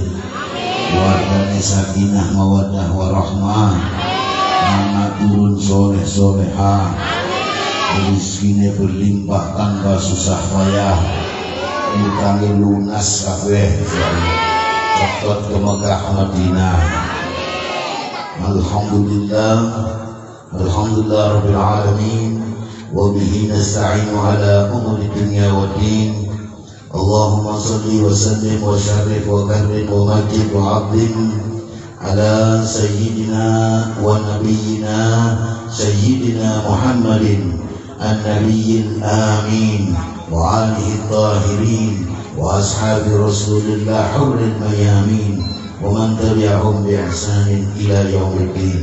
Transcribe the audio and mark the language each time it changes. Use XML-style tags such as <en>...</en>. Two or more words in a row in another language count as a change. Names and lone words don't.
<jv>Wardane</jv> <ar>سكينة مودة ورحمة.</ar> <jv>Anak turun soleh solehah. Rizkine berlimpah tanpa susah payah. Utangi lunas kabeh cepet ke Mekah Madinah.</jv> <ar>الحمد لله رب العالمين وبه نستعين على أمور الدنيا والدين. اللهم صل وسلم وشرف وكرم ومجد وعظم على سيدنا ونبينا سيدنا محمد النبي الأمين وآله الطاهرين وأصحاب رسول الله الغر الميامين ومن تبعهم بإحسان إلى يوم الدين.</ar>